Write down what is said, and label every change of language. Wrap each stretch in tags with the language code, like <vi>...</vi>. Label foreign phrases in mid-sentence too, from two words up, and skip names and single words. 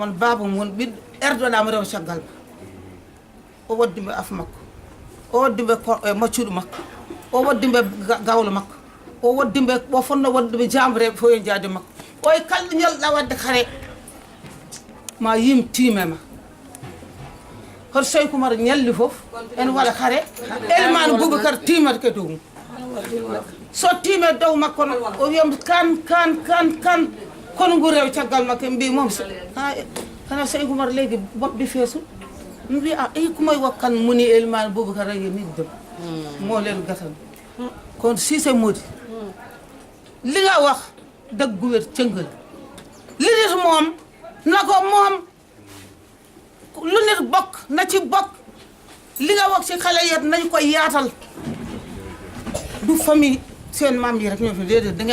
<ff>won baaba mo won ɓiɗɗo erdoɗamo rew caggal ma o waddi mbe af makko o waddi mbe maccuɗo makko o waddi mbe gawlo makko o waddi mbe o fonno wadde mbe jamreɓe fof e jaade makko oye kalɗo ñalɗa wadde kare ma yim tiime ma hoto Seydou Koumar ñalli fof ene waɗa kare elimane Boubacar timata ke dow mum so tiime dow makko no o wiyam kan kono ngu rew caggal makko e mbi moom hana Seydou Koumar leydi boɓɓe feesul mi wi a eyi kumoye wakkan muni elimane Boubacar aye niddem moo leen gatan kono Cissé Mody</ff> <wo>li nga wax dëgg gu wér cëngal li nit moom na ko moom lu nit bokk na ci bokk li nga wax ci xale yet nañ koy yaatal</wo> <fr>du famille</fr> <wo>seen maam yi rek ñoo fi déedéet da</wo>